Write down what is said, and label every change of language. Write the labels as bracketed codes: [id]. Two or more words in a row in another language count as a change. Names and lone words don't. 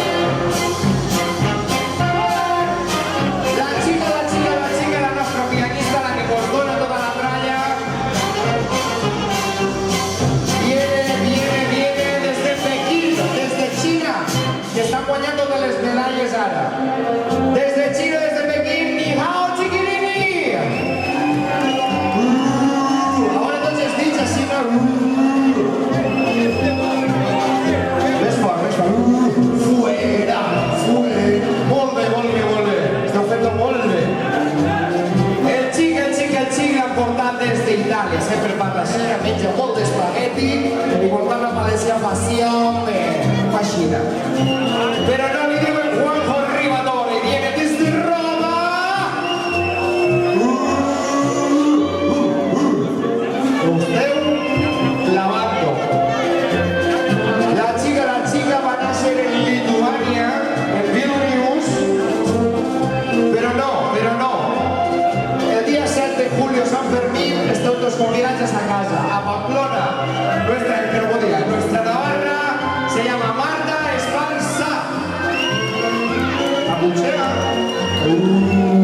[es] La chica, la nuestra pianista, la que cordona toda la tralla. Viene desde Pekín, desde China, que están [ca] guanyando de les medalles ara. [es] Desde China, desde Pekín, [zh] ni hao, [es] chiquirini! [ca] Ahora tots els dits així, no? Més fort, més fort. [es] Fuera, fuera. [ca] Molt bé, molt bé, molt bé. Esteu fent-ho molt bé. El xic l'han portat des d'Itàlia. Sempre parla així, menja molt d'espagueti i portant la València passione, fascina. Però no li diuen Juanjo Rivadore, [es] viene desde Roma. Lo esteu clavando. La chica va a nacer en Lituania, en Vilnius, pero no. El día 7 de julio, San Fermín, [ca] esteu tots convidats a casa, [es] a Pamplona. Nuestra Navarra se llama Marta Esparza. La pulsera.